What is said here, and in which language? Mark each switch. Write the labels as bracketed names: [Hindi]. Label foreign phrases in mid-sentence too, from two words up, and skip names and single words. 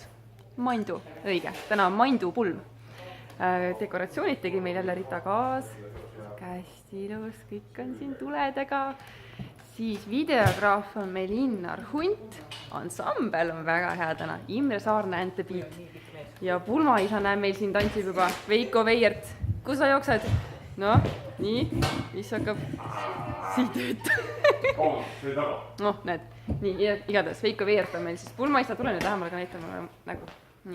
[Estonian] Mandu, õige, täna on Mandu pulm. Dekoratsioonid tegi meil jälle Rita Kaas. Hästi ilus, kõik on siin tuledega. Siis videograaf on meil Innar Hunt. Ansambel on väga hea täna. Imre Saarne and the Beat. Ja pulmaisa näeb meil siin tantsib juba Veiko Veiert. Kus sa jooksed? Noh, nii, mis hakkab siit tööta. Noh, näed, nii, igatahes Veiko Veiert on meil siis pulmaisa. Tule nüüd lähemale ka näitama nägu. Nii.